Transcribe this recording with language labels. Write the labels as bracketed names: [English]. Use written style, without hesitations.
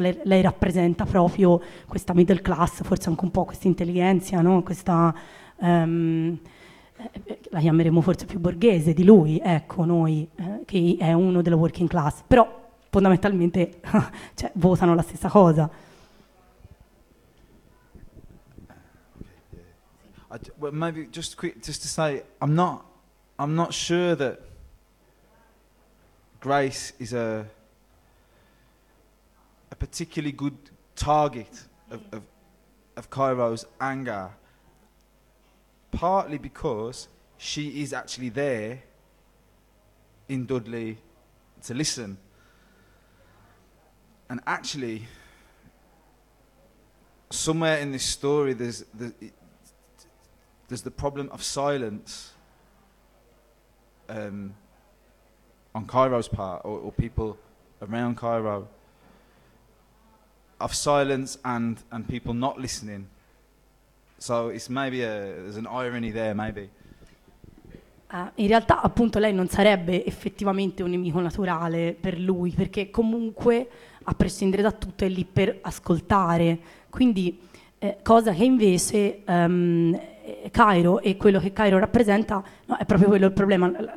[Italian] Lei rappresenta proprio questa middle class, forse anche un po' questa intelligenza, no? Questa la chiameremo forse più borghese di lui, ecco, noi, che è uno della working class, però fondamentalmente cioè, votano la stessa cosa. [English] Well, maybe just to say, I'm not sure that Grace is a particularly good target of Cairo's anger. Partly because she is actually there in Dudley to listen, and actually somewhere in this story, there's the problem of silence on Cairo's part, or people around Cairo, of silence and people not listening. So it's maybe there's an irony there, maybe. [Italian] In realtà, appunto, lei non sarebbe effettivamente un nemico naturale per lui, perché comunque, a prescindere da tutto, è lì per ascoltare. Quindi, cosa che invece Cairo, e quello che Cairo rappresenta, no, è proprio quello il problema.